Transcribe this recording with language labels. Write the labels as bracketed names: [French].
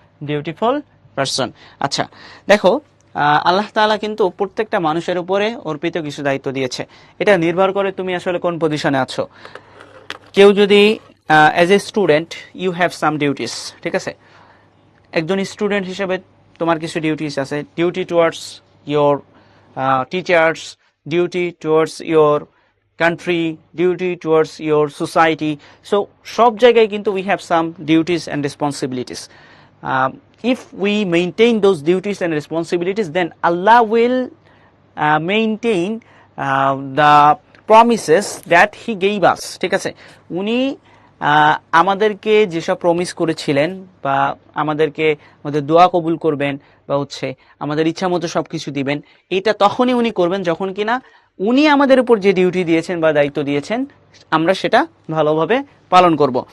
[English] Dutiful person. [Bangla] আচ্ছা, দেখো, আল্লাহ তাআলা কিন্তু প্রত্যেকটা মানুষের উপরে অর্পিত কিছু দায়িত্ব দিয়েছে। এটা নির্ভর করে তুমি আসলে কোন পজিশনে আছো। কেউ যদি [English] as a student you have some duties, [Bangla] ঠিক আছে। একজন স্টুডেন্ট হিসেবে তোমার কিছু ডিউটিস আছে, [English] Duty towards your teachers, duty towards your country, duty towards your society. So [Bangla] সব জায়গায় কিন্তু [English] we have some duties and responsibilities. If we maintain those duties and responsibilities, then Allah will maintain the promises that he gave us. [Bangla] ঠিক আছে, উনি আমাদেরকে যেসব promise করেছিলেন বা আমাদেরকে আমাদের দোয়া কবুল করবেন বা হচ্ছে আমাদের ইচ্ছা মতো সবকিছু দিবেন, এটা তখনই উনি করবেন যখন কিনা উনি আমাদের উপর যে ডিউটি দিয়েছেন বা দায়িত্ব দিয়েছেন আমরা সেটা ভালোভাবে পালন করব।